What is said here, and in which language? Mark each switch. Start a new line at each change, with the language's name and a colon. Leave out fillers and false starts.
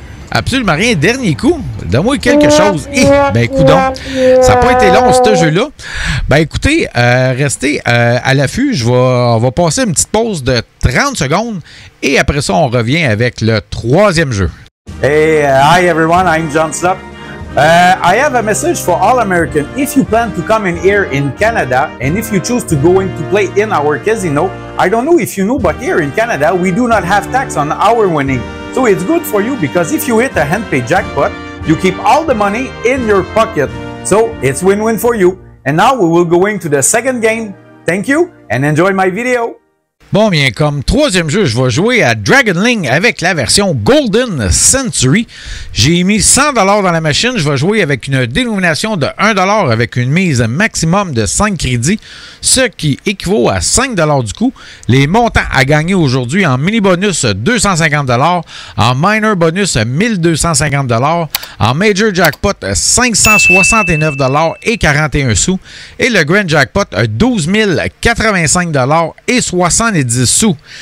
French: Absolument rien. Dernier coup. Donne-moi quelque chose. Ben, coudonc. Ça n'a pas été long, ce jeu-là. Ben, écoutez, restez à l'affût. On va passer une petite pause de 30 secondes. Et après ça, on revient avec le troisième jeu.
English: Hey, hi everyone. I'm John Slop. I have a message for all Americans. If you plan to come in here in Canada, and if you choose to go in to play in our casino, I don't know if you know, but here in Canada, we do not have tax on our winning. So it's good for you because if you hit a hand pay jackpot, you keep all the money in your pocket. So it's win-win for you. And now we will go into the second game. Thank you and enjoy my video.
French: Bon, bien, comme troisième jeu, je vais jouer à Dragonling avec la version Golden Century. J'ai mis 100$ dans la machine. Je vais jouer avec une dénomination de 1$ avec une mise maximum de 5 crédits, ce qui équivaut à 5$ du coup. Les montants à gagner aujourd'hui en mini bonus 250$, en minor bonus 1250$, en major jackpot 569$ et 41 sous et le grand jackpot 12 085$ et 70 sous.